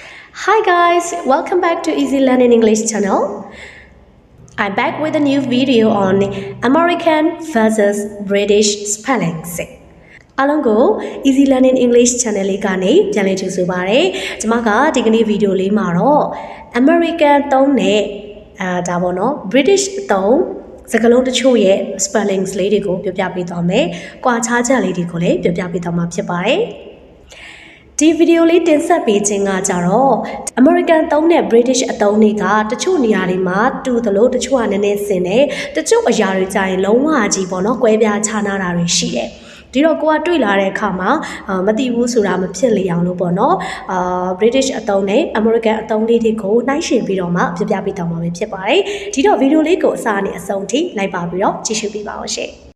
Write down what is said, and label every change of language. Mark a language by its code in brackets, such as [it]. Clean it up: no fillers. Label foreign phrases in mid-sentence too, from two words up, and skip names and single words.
[en] Hi guys, welcome back to Easy Learning English channel. I'm back with a new video on American versus British spellings. [my] အားလုံးကို Easy Learning English channel လေးကနေပြန်လည်ကြိုဆိုပါရစေ။ကျွန်မကဒီကနေ့ဗီဒီယိုလေးမှာတော့ American သုံးနဲ့ဒါပေါ့နော် British သုံးစကားလုံးတချို့ရဲ့ spellings လေးတွေကိုပြော ပြပေးသွားမယ်။ကွာခြားချက်လေးတွေကိုလည်းပြောပြပေးသွားမှာဖြစ်ပါတယ်။ဒီဗီဒီယိုလေးတင်ဆက်ပေးခြင်းကကြတော့ American သုံးနဲ့ British အသုံးတွေကတချို့နေရာတွေမှာတူသလိုတချို့ကနည်းနည်းဆင်တယ်တချို့အရာတွေကြရင်လုံးဝကြီးပေါ့နော်ကွဲပြားခြားနားတာတွေရှိတယ်ဒီတော့ကိုကတွေ့လာတဲ့အခါမှာမသိဘူးဆိုတာမဖြစ်လေအောင်လို့ပေါ့နော်British အသုံးနဲ့ American အသုံးလေးတွေကိုနှိုင်းယှဉ်ပြီးတော့မှပြပြပေးတော့မှာပဲဖြစ်ပါတယ်ဒီတော့ဗီဒီယိုလေးကိုအစနဲ့အဆုံးထိလိုက်ပါပြီးတော့ကြည့်ရှုပေးပါဦးရှင့်